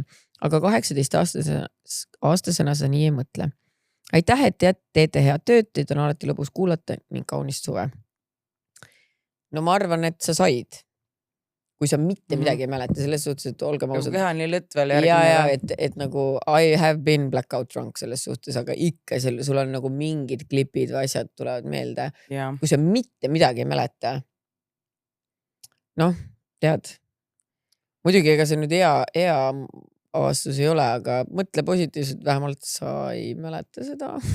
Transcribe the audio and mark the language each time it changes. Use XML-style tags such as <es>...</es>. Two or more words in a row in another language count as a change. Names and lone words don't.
<et>Aga 18-aastasena sa nii ei mõtle. Aitäh, et teete head tööd, teid on alati lõbus kuulata ning kaunist suve. No ma arvan, et sa said. Kui sa mitte midagi ei mäleta, selles suhtes, et olge mausad. Keha nii lõtt veel järgmine. Ja, et nagu</et> <en>I have been blackout drunk</en> <et>selles suhtes, aga ikka sul on nagu mingid klipid või asjad tulevad meelde. Ja. Kui sa mitte midagi ei mäleta. Noh, tead. Muidugi, ega see nüüd hea avastus ei ole, aga mõtle positiivselt, vähemalt sa ei mäleta seda.</et>